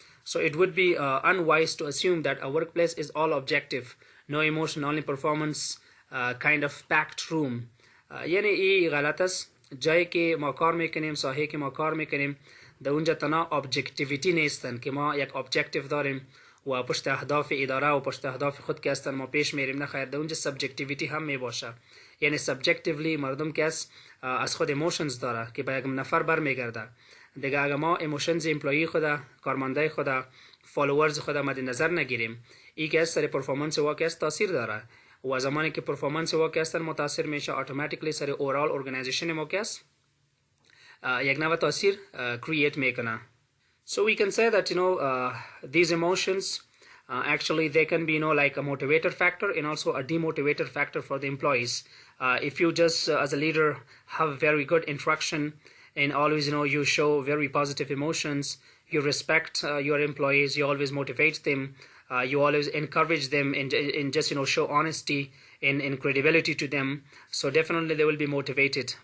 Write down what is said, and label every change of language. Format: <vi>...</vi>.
<en>So it would be unwise to assume that a workplace is all objective, no emotion, only performance, kind of packed room.</en> <fa>یعنی این غلط است. جایی که ما کار میکنیم، ساحه که ما کار میکنیم، در اونجا تنها ابجکتیویتی نیستن که ما یک ابجکتیو داریم و پشت اهداف اداره و پشت اهداف خود که هستن ما پیش میریم. نه خیر، در اونجا سبجکتیویتی هم میباشه. یعنی سبجکتیولی مردم که از خود ایموشنز داره که به یک نفر برمیگرده. دیگه اگه ما ایموشنز امپلوی خود، کارمنده خود، فالوورز خود مد نظر نگیریم، این که سر پرفورمنس واقعا تاثیر داره و زمانی که پرفورمنس واقعا متاثر میشه اتوماتیکلی سر اورال ارگانایزیشن واقعا یک نوع تاثیر create میکنه.</fa> <en>So we can say that these emotions actually they can be like a motivator factor and also a demotivator factor for the employees. If you just as a leader have very good interaction and always you show very positive emotions, you respect your employees, you always motivate them, you always encourage them and just show honesty and credibility to them, so definitely they will be motivated.</en>